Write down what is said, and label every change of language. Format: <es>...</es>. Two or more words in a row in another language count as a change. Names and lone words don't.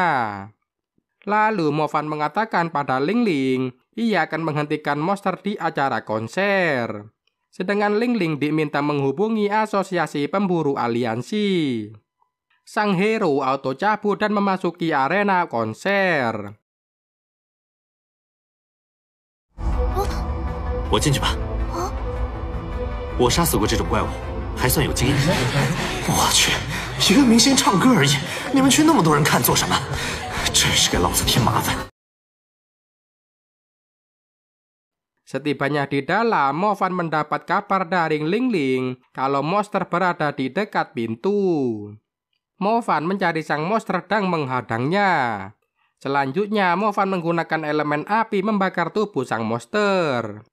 <id>Lalu Mo Fan mengatakan pada Ling Ling, ia akan menghentikan monster di acara konser. Sedangkan Ling Ling diminta menghubungi asosiasi pemburu aliansi. Sang hero auto cabut dan memasuki arena konser.</id> <zh>我进去吧。我杀死过这种怪物，还算有经验。我去，一个明星唱歌而已，你们去那么多人看做什么？真是给老子添麻烦。</zh> <id>Setibanya di dalam, Mo Fan mendapat kabar dari Ling Ling kalau monster berada di dekat pintu. Mo Fan mencari sang monster dan menghadangnya. Selanjutnya, Mo Fan menggunakan elemen api membakar tubuh sang monster.</id>